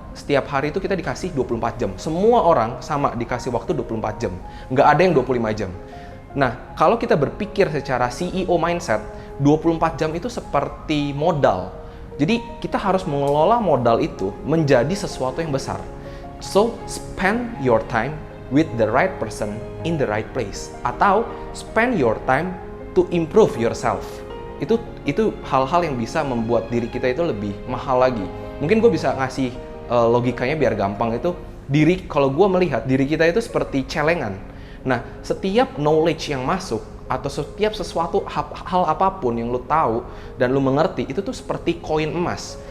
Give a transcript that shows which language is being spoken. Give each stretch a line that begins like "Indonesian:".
Indonesian: Setiap hari itu kita dikasih 24 jam. Semua orang sama dikasih waktu 24 jam. Nggak ada yang 25 jam. Nah, kalau kita berpikir secara
English: CEO mindset,
Indonesian: 24 jam itu seperti modal. Jadi kita harus mengelola modal itu menjadi sesuatu yang besar.
English: So, spend your time with the right person in the right place.
Indonesian: Atau
English: spend your time to improve yourself.
Indonesian: Itu hal-hal yang bisa membuat diri kita itu lebih mahal lagi. Mungkin gue bisa ngasih logikanya biar gampang itu. Kalau gue melihat diri kita itu seperti celengan. Nah, setiap knowledge yang masuk atau setiap sesuatu hal apapun yang lu tahu dan lu mengerti itu tuh seperti koin emas.